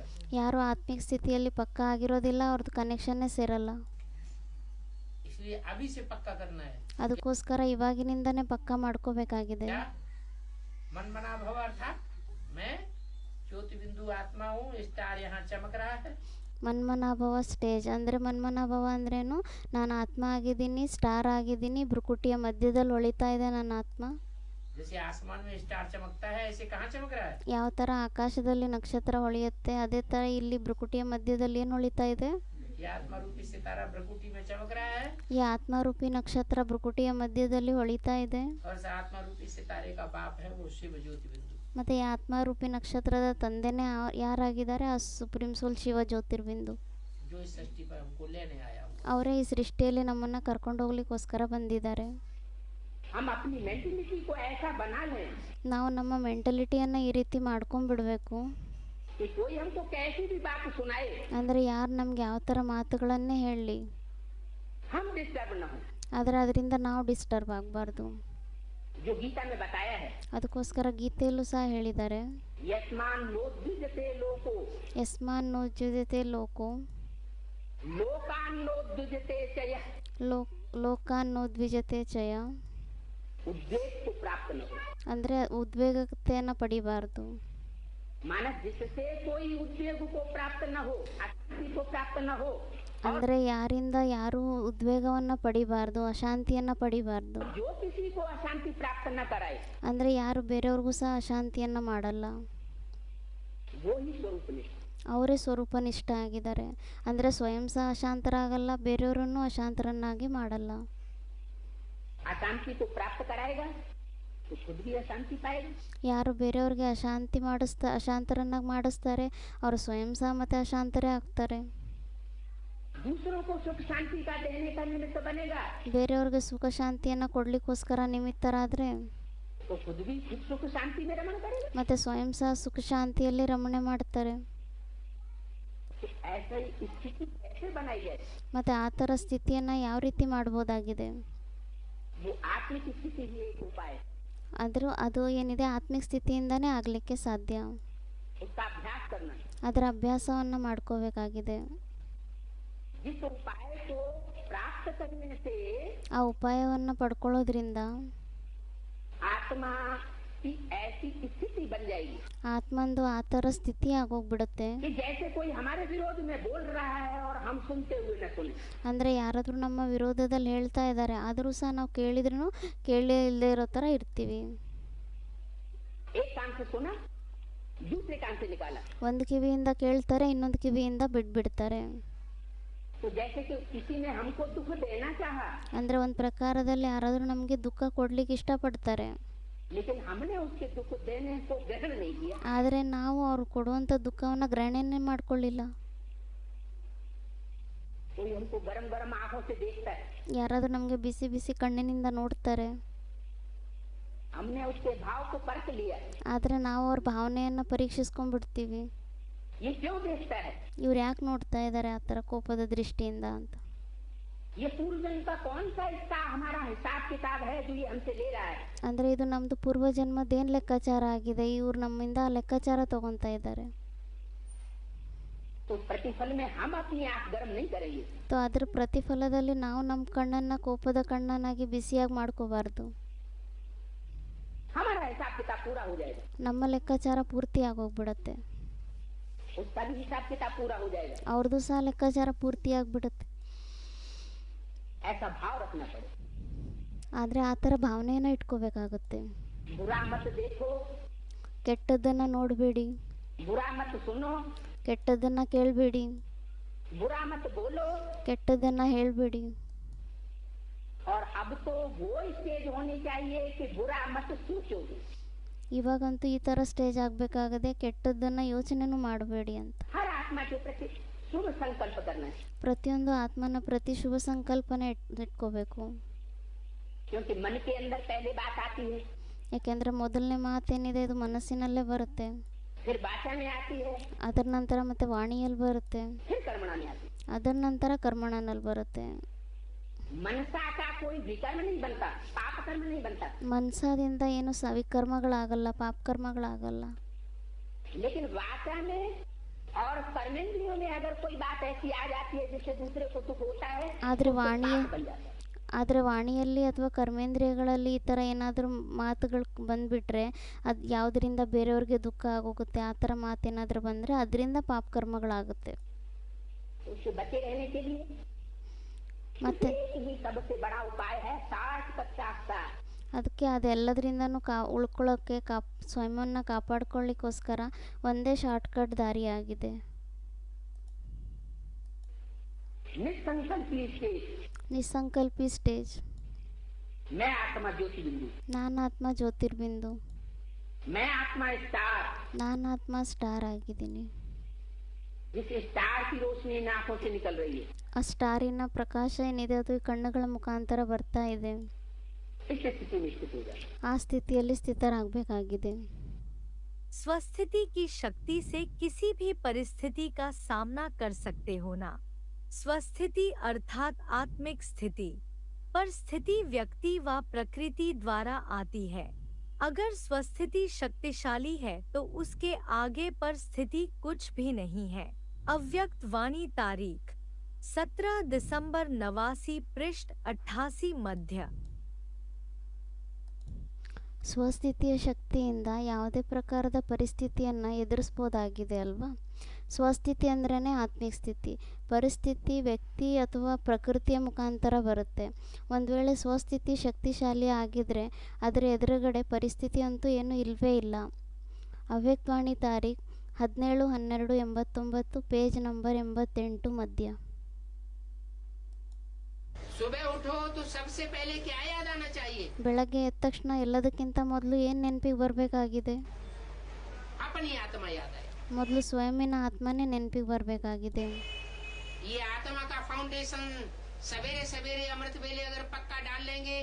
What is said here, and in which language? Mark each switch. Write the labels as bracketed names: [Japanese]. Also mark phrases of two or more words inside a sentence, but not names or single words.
[Kannada] ಯಾರು ಆತ್ಮಿಕ ಸ್ಥಿತಿಯಲ್ಲಿ ಪಕ್ಕ ಆಗಿರೋದಿಲ್ಲ ಅವ್ರದ್ದು ಕನೆಕ್ಷನ್ನೇ ಸೇರಲ್ಲ. [Hindi] इसलिए अभी से पक्का करना है। [Kannada] ಅದಕ್ಕೋಸ್ಕರ ಇವಾಗಿನಿಂದನೇ ಪಕ್ಕ ಮಾಡ್ಕೋಬೇಕಾಗಿದೆ. [Hindi] क्या मन मना भव अर्थात मैं ज्योति बिंदु आत्मा हूँ, स्टार यहाँ चमक रहा है। [Kannada] ಮನ್ಮನಾಭವ ಸ್ಟೇಜ್ ಅಂದರೆ ಮನ್ಮನಾಭವ ಅಂದ್ರೇನು, ನಾನು ಆತ್ಮ ಆಗಿದ್ದೀನಿ, ಸ್ಟಾರ್ ಆಗಿದ್ದೀನಿ, ಭ್ರುಕುಟಿಯ ಮಧ್ಯದಲ್ಲಿ ಹೊಳಿತಾ ಇದೆ ನನ್ನ ಆತ್ಮ. [Hindi] जैसे आसमान में स्टार चमकता है, ऐसे कहाँ चमक रहा है? [Kannada] ಯಾವ ಥರ ಆಕಾಶದಲ್ಲಿ ನಕ್ಷತ್ರ ಹೊಳೆಯುತ್ತೆ ಅದೇ ಥರ ಇಲ್ಲಿ ಭ್ರುಕುಟಿಯ ಮಧ್ಯದಲ್ಲಿ ಏನು ಹೊಳಿತಾ ಇದೆ? [Hindi] ये आत्मा रूपी सितारा भ्रकुटी में चमक रहा है, [Kannada] ಈ ಆತ್ಮರೂಪಿ ನಕ್ಷತ್ರ ಭ್ರುಕುಟಿಯ ಮಧ್ಯದಲ್ಲಿ ಹೊಳಿತಾ ಇದೆ. [Hindi] और इस आत्मा रूपी सितारे का बाप है वो शिव ज्योति बिंदु। [Kannada] ಮತ್ತು ಈ ಆತ್ಮರೂಪಿ ನಕ್ಷತ್ರದ ತಂದೆನೇ ಯಾರಾಗಿದ್ದಾರೆ? ಆ [English] supreme soul [Kannada] ಶಿವ ಜ್ಯೋತಿರ್ಬಿಂದು. [Hindi] जो इस सृष्टि पर हमको लेने आया हूँ। [Kannada] ಅವರೇ ಈ ಸೃಷ್ಟಿಯಲ್ಲಿ ನಮ್ಮನ್ನು ಕರ್ಕೊಂಡು ಹೋಗ್ಲಿಕ್ಕೋಸ್ಕರ ಬಂದಿದ್ದಾರೆ. [Hindi] हम अपनी मेंटलिटी को ऐसा बना लें [Kannada] ನಾವು ನಮ್ಮ ಮೆಂಟಲಿಟಿಯನ್ನು ಈ ರೀತಿ ಮಾಡ್ಕೊಂಡ್ಬಿಡ್ಬೇಕು. [Hindi] कि कोई हमको कैसी भी बात सुनाए, [Kannada] ಅಂದರೆ ಯಾರು ನಮ್ಗೆ ಯಾವ ಥರ ಮಾತುಗಳನ್ನೇ ಹೇಳಲಿ, [Hindi] हम डिस्टर्ब न हो। [Kannada] ಆದರೆ ಅದರಿಂದ ನಾವು ಡಿಸ್ಟರ್ಬ್ ಆಗಬಾರ್ದು. [Hindi] जो गीता में बताया है, [Kannada] ಅದಕ್ಕೋಸ್ಕರ ಗೀತೆಯಲ್ಲೂ ಸಹ ಹೇಳಿದ್ದಾರೆ, [Sanskrit] यस्मान नोद्विजते लोको ಯಸ್ಮಾನ್ ನೋಜ್ಯುಜತೆ ಲೋಕೋ लोकान नोद्विजते चय, ಲೋಕಾನ್ ನೋದ್ವಿಜತೆ ಚಯ. [Hindi] उद्वेग को प्राप्त न हो। [Kannada] ಅಂದರೆ ಉದ್ವೇಗತೆಯನ್ನು ಪಡಿಬಾರ್ದು. [Hindi] मानस जिससे कोई उद्वेग को प्राप्त न हो, अशांति को प्राप्त न हो, [Kannada] ಅಂದರೆ ಯಾರಿಂದ ಯಾರೂ ಉದ್ವೇಗವನ್ನು ಪಡಿಬಾರ್ದು, ಅಶಾಂತಿಯನ್ನು ಪಡಿಬಾರ್ದು. [Hindi] जो किसी को अशांति प्राप्त न कराए, [Kannada] ಅಂದರೆ ಯಾರು ಬೇರೆಯವ್ರಿಗೂ ಸಹ ಅಶಾಂತಿಯನ್ನು ಮಾಡಲ್ಲ, [Hindi] वो ही स्वरूप निष्ठ। [Kannada] ಅವರೇ ಸ್ವರೂಪನಿಷ್ಠ ಆಗಿದ್ದಾರೆ. ಅಂದರೆ ಸ್ವಯಂ ಸಹ ಅಶಾಂತರಾಗಲ್ಲ, ಬೇರೆಯವರನ್ನು ಅಶಾಂತರನ್ನಾಗಿ ಮಾಡಲ್ಲ. [Hindi] अशांति को प्राप्त कराएगा तो खुद भी अशांति पाएगा। [Kannada] ಯಾರು ಬೇರೆಯವ್ರಿಗೆ ಅಶಾಂತರನ್ನಾಗಿ ಮಾಡಿಸ್ತಾರೆ ಅವರು ಸ್ವಯಂ ಸಹ ಮತ್ತೆ ಅಶಾಂತರೇ ಆಗ್ತಾರೆ. [Hindi] दूसरों को सुख शांति का देने का निमित्त बनेगा, [Kannada] ಬೇರೆಯವ್ರಿಗೆ ಸುಖ ಶಾಂತಿಯನ್ನು ಕೊಡ್ಲಿಕ್ಕೋಸ್ಕರ ನಿಮಿತ್ತರಾದರೆ [Hindi] तो खुद भी सुख शांति में रमण करेगा। [Kannada] ಮತ್ತು ಸ್ವಯಂ ಸಹ ಸುಖ ಶಾಂತಿಯಲ್ಲಿ ರಮಣೆ ಮಾಡ್ತಾರೆ. [Hindi] तो ऐसा स्थिति कैसे बनाई जाए? [Kannada] ಮತ್ತು ಆ ಥರ ಸ್ಥಿತಿಯನ್ನು ಯಾವ ರೀತಿ ಮಾಡ್ಬೋದಾಗಿದೆ? [Hindi] वो आत्मिक स्थिति ही एक उपाय है। [Kannada] ಆದರೂ ಅದು ಏನಿದೆ ಆತ್ಮಿಕ ಸ್ಥಿತಿಯಿಂದನೇ ಆಗಲಿಕ್ಕೆ ಸಾಧ್ಯ. [Hindi] उसका अभ्यास करना है। [Kannada] ಅದರ ಅಭ್ಯಾಸವನ್ನು ಮಾಡ್ಕೋಬೇಕಾಗಿದೆ. [Hindi] जिस उपाय को प्राप्त करने से [Kannada] ಆ ಉಪಾಯವನ್ನು ಪಡ್ಕೊಳ್ಳೋದ್ರಿಂದ [Hindi] आत्मा की ऐसी स्थिति बन जाएगी [Kannada] ಆತ್ಮಂದು ಆ ಥರ ಸ್ಥಿತಿ ಆಗೋಗ್ಬಿಡುತ್ತೆ. [Hindi] कि जैसे कोई हमारे विरोध में बोल रहा है और हम सुनते हुए न सुने। [Kannada] ಅಂದರೆ ಯಾರಾದರೂ ನಮ್ಮ ವಿರೋಧದಲ್ಲಿ ಹೇಳ್ತಾ ಇದ್ದಾರೆ ಆದರೂ ಸಹ ನಾವು ಕೇಳಿದ್ರೂ ಕೇಳೇ ಇಲ್ಲದೆ ಇರೋ ಥರ ಇರ್ತೀವಿ. [Hindi] एक कान से सुना, दूसरे कान से निकाला। [Kannada] ಒಂದು ಕಿವಿಯಿಂದ ಕೇಳ್ತಾರೆ, ಇನ್ನೊಂದು ಕಿವಿಯಿಂದ ಬಿಟ್ಬಿಡ್ತಾರೆ. [Hindi] तो जैसे कि किसी ने हमको दुख देना चाहा, [Kannada] ಅಂದರೆ ಒಂದು ಪ್ರಕಾರದಲ್ಲಿ ಯಾರಾದರೂ ನಮಗೆ ದುಃಖ ಕೊಡ್ಲಿಕ್ಕೆ ಇಷ್ಟಪಡ್ತಾರೆ, [Hindi] लेकिन हमने उसके दुख देने को ग्रहण नहीं किया। [Kannada] ಆದರೆ ನಾವು ಅವ್ರು ಕೊಡುವಂಥ ದುಃಖವನ್ನು ಗ್ರಹಣೆನೇ ಮಾಡ್ಕೊಳ್ಳಿಲ್ಲ. [Hindi] कोई हमको गरम गरम आंखों से देखता है, [Kannada] ಯಾರಾದರೂ ನಮಗೆ ಬಿಸಿ ಬಿಸಿ ಕಣ್ಣಿನಿಂದ ನೋಡ್ತಾರೆ, [Hindi] हमने उसके भाव को परख लिया। [Kannada] ಆದರೆ ನಾವು ಅವ್ರ ಭಾವನೆಯನ್ನು ಪರೀಕ್ಷಿಸ್ಕೊಂಡ್ಬಿಡ್ತೀವಿ. [Hindi] ये क्यों देखता है? [Kannada] ಇವ್ರು ಯಾಕೆ ನೋಡ್ತಾ ಇದ್ದಾರೆ ಆ ಥರ ಕೋಪದ ದೃಷ್ಟಿಯಿಂದ ಅಂತ. [Hindi] ये पूर्वजन्म का कौन सा इसका हमारा हिसाब किताब है जो ये हमसे ले रहा है? [Kannada] ಅಂದರೆ ಇದು ನಮ್ಮದು ಪೂರ್ವಜನ್ಮದೇನು ಲೆಕ್ಕಾಚಾರ ಆಗಿದೆ, ಇವ್ರು ನಮ್ಮಿಂದ ಆ ಲೆಕ್ಕಾಚಾರ ತಗೊತಾ ಇದ್ದಾರೆ. [Hindi] तो प्रतिफल में हम अपनी आंख गर्म नहीं करेंगे। [Kannada] ಸೊ ಅದರ ಪ್ರತಿಫಲದಲ್ಲಿ ನಾವು ನಮ್ಮ ಕಣ್ಣನ್ನು ಕೋಪದ ಕಣ್ಣನ್ನಾಗಿ ಬಿಸಿಯಾಗಿ ಮಾಡ್ಕೋಬಾರ್ದು. [Hindi] हमारा हिसाब किताब पूरा हो जाएगा, [Kannada] ನಮ್ಮ ಲೆಕ್ಕಾಚಾರ ಪೂರ್ತಿ ಆಗೋಗ್ಬಿಡತ್ತೆ, [Hindi] उसका भी हिसाब किताब पूरा हो जाएगा। [Kannada] ಅವ್ರದ್ದು ಸಹ ಲೆಕ್ಕಾಚಾರ ಪೂರ್ತಿ ಆಗ್ಬಿಡುತ್ತೆ. [Hindi] ऐसा भाव रखना पड़े। [Kannada] ಆದರೆ ಆ ಥರ ಭಾವನೆಯನ್ನು ಇಟ್ಕೋಬೇಕಾಗುತ್ತೆ. [Hindi] बुरा मत देखो, [Kannada] ಕೆಟ್ಟದ್ದನ್ನು ನೋಡಬೇಡಿ, [Hindi] बुरा मत सुनो, [Kannada] ಕೆಟ್ಟದ್ದನ್ನು ಕೇಳಬೇಡಿ, [Hindi] बुरा मत बोलो। [Kannada] ಕೆಟ್ಟದ್ದನ್ನು ಹೇಳಬೇಡಿ. [Hindi] और अब तो वो स्टेज होनी चाहिए कि बुरा मत सोचो। [Kannada] ಇವಾಗಂತೂ ಈ ಥರ ಸ್ಟೇಜ್ ಆಗಬೇಕಾಗದೆ ಕೆಟ್ಟದ್ದನ್ನು ಯೋಚನೆನೂ ಮಾಡಬೇಡಿ ಅಂತ. [Hindi] हर आत्मा के प्रति शुभ संकल्प करना है, [Kannada] ಪ್ರತಿಯೊಂದು ಆತ್ಮನ ಪ್ರತಿ ಶುಭ ಸಂಕಲ್ಪನೆ ಇಟ್ಕೋಬೇಕು. [Hindi] क्योंकि मन के अंदर पहले बात आती है, [Kannada] ಯಾಕೆಂದರೆ ಮೊದಲನೇ ಮಾತೇನಿದೆ ಇದು ಮನಸ್ಸಿನಲ್ಲೇ ಬರುತ್ತೆ, [Hindi] फिर वाचा में आती है, [Kannada] ಅದರ ನಂತರ ಮತ್ತೆ ವಾಣಿಯಲ್ಲಿ ಬರುತ್ತೆ, [Hindi] फिर कर्मणा में आती है। [Kannada] ಅದರ ನಂತರ ಕರ್ಮಣನಲ್ಲಿ ಬರುತ್ತೆ. [Hindi] मनसा का कोई विकर्म नहीं बनता, पाप कर्म नहीं बनता, [Kannada] ಮನಸಾದಿಂದ ಏನು ವಿಕರ್ಮಗಳಾಗಲ್ಲ, ಪಾಪ ಕರ್ಮಗಳಾಗಲ್ಲ. [Hindi] लेकिन वाचा में और कर्मेंद्रियों में अगर कोई बात ऐसी आ जाती है जिससे दूसरे को दुख होता है, [Kannada] ಆದರೆ [Hindi] तो [Kannada] ವಾಣಿಯ [Hindi] पाप बन जाता है। [Kannada] ಆದರೆ ವಾಣಿಯಲ್ಲಿ ಅಥವಾ ಕರ್ಮೇಂದ್ರಿಯಗಳಲ್ಲಿ ಈ ಥರ ಏನಾದರೂ ಮಾತುಗಳು ಬಂದುಬಿಟ್ರೆ ಅದು ಯಾವುದರಿಂದ ಬೇರೆಯವ್ರಿಗೆ ದುಃಖ ಆಗೋಗುತ್ತೆ, ಆ ಥರ ಮಾತೇನಾದರೂ ಬಂದರೆ ಅದರಿಂದ ಪಾಪ ಕರ್ಮಗಳಾಗುತ್ತೆ. [Hindi] उससे बचे रहने के लिए [Kannada] ಮತ್ತೆ [Hindi] एक ही सबसे बड़ा उपाय है 60-50 [Kannada] ಅದಕ್ಕೆ ಅದೆಲ್ಲದರಿಂದನೂ ಉಳ್ಕೊಳ್ಳೋಕ್ಕೆ ಸ್ವಯಂವನ್ನು ಕಾಪಾಡ್ಕೊಳ್ಳಿಕ್ಕೋಸ್ಕರ ಒಂದೇ ಶಾರ್ಟ್ಕಟ್ ದಾರಿಯಾಗಿದೆ. [Hindi] निसंकल्पी स्टेज, [Kannada] ನಿಸ್ಸಂಕಲ್ಪಿ ಸ್ಟೇಜ್. [Hindi] मैं आत्मा ज्योतिर्बिंदु, [Kannada] ನಾನಾತ್ಮ ಜ್ಯೋತಿರ್ಬಿಂದು, [Hindi] मैं आत्मा स्टार, [Kannada] ನಾನಾತ್ಮ ಸ್ಟಾರ್ ಆಗಿದ್ದೀನಿ. [Hindi] जिस स्टार की रोशनी इन आंखों से निकल रही है, [Kannada] ಆ ಸ್ಟಾರಿನ ಪ್ರಕಾಶ ಏನಿದೆ ಅದು ಈ ಕಣ್ಣುಗಳ ಮುಖಾಂತರ ಬರ್ತಾ ಇದೆ. [Hindi] इस स्थिति में स्थित हो जाए। [Kannada] ಆ ಸ್ಥಿತಿಯಲ್ಲಿ ಸ್ಥಿತರಾಗಬೇಕಾಗಿದೆ. [Hindi] स्वस्थिति की शक्ति से किसी भी परिस्थिति का सामना कर सकते हो ना। स्वस्थिति अर्थात आत्मिक स्थिति, पर स्थिति व्यक्ति व प्रकृति द्वारा आती है। अगर स्वस्थिति शक्तिशाली है तो उसके आगे पर स्थिति कुछ भी नहीं है। अव्यक्त वाणी तारीख 17 दिसंबर 89 पृष्ठ 88 मध्य। [Kannada] ಸ್ವಸ್ಥಿತಿಯ ಶಕ್ತಿಯಿಂದ ಯಾವುದೇ ಪ್ರಕಾರದ ಪರಿಸ್ಥಿತಿಯನ್ನು ಎದುರಿಸ್ಬೋದಾಗಿದೆ ಅಲ್ವಾ. ಸ್ವಸ್ಥಿತಿ ಅಂದ್ರೇ ಆತ್ಮಿಕ ಸ್ಥಿತಿ, ಪರಿಸ್ಥಿತಿ ವ್ಯಕ್ತಿ ಅಥವಾ ಪ್ರಕೃತಿಯ ಮುಖಾಂತರ ಬರುತ್ತೆ. ಒಂದು ವೇಳೆ ಸ್ವಸ್ಥಿತಿ ಶಕ್ತಿಶಾಲಿ ಆಗಿದ್ದರೆ ಅದರ ಎದುರುಗಡೆ ಪರಿಸ್ಥಿತಿ ಅಂತೂ ಏನೂ ಇಲ್ಲವೇ ಇಲ್ಲ. ಅವ್ಯಕ್ತವಾಣಿ ತಾರೀಖ್ 17/12/89 [English] page number [Kannada] 88 ಮಧ್ಯ. [Hindi] सुबह उठो तो सबसे पहले क्या याद आना चाहिए? [Kannada] ಬೆಳಗ್ಗೆ ಎದ್ದ ತಕ್ಷಣ ಎಲ್ಲದಕ್ಕಿಂತ ಮೊದಲು ಏನು ನೆನಪಿಗೆ ಬರಬೇಕಾಗಿದೆ? [Hindi] अपनी आत्मा याद आए। [Kannada] ಮೊದಲು ಸ್ವಯಂನ ಆತ್ಮನೇ ನೆನಪಿಗೆ ಬರಬೇಕಾಗಿದೆ. [Hindi] ये आत्मा का फाउंडेशन सवेरे सवेरे अमृत वेले अगर पक्का डाल लेंगे